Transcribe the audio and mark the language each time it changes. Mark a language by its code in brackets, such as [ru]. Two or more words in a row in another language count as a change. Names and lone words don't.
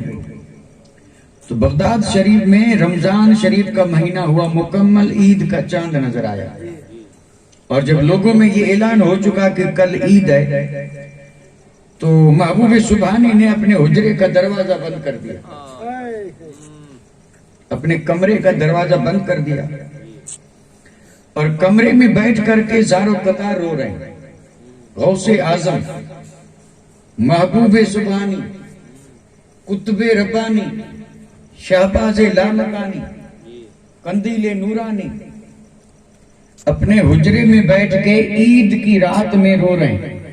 [ur] تو بغداد شریف میں رمضان شریف کا مہینہ ہوا مکمل، عید کا چاند نظر آیا، اور جب لوگوں میں یہ اعلان ہو چکا کہ کل عید ہے تو محبوب سبحانی نے اپنے حجرے کا دروازہ بند کر دیا، اپنے کمرے کا دروازہ بند کر دیا، اور کمرے میں بیٹھ کر کے زار و قطار رو رہے ہیں۔ غوث اعظم، محبوب سبحانی، قطب ربانی، شہباز لامکانی، قندیل نورانی اپنے حجرے میں بیٹھ کے عید کی رات میں رو رہے ہیں،